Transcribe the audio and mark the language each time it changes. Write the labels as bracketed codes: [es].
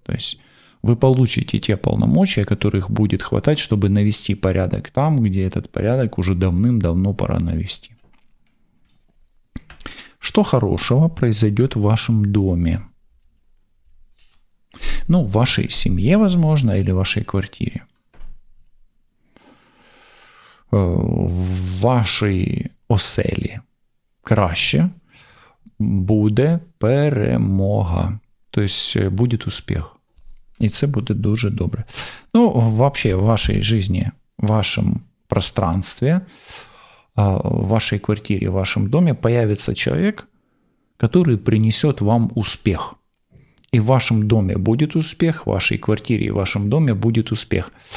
[ru] То есть вы получите те полномочия, которых будет хватать, чтобы навести порядок там, где этот порядок уже давным-давно пора навести. Что хорошего произойдет в вашем доме? В вашей семье, возможно, или в вашей квартире. [uk] В вашій оселі краще буде перемога. Тобто буде успіх. І це буде дуже добре. [ru] Вообще в вашей жизни, в вашем пространстве, в вашей квартире, в вашем доме появится человек, который принесет вам успех. И в вашем доме будет успех, в вашей квартире и в вашем доме будет успех.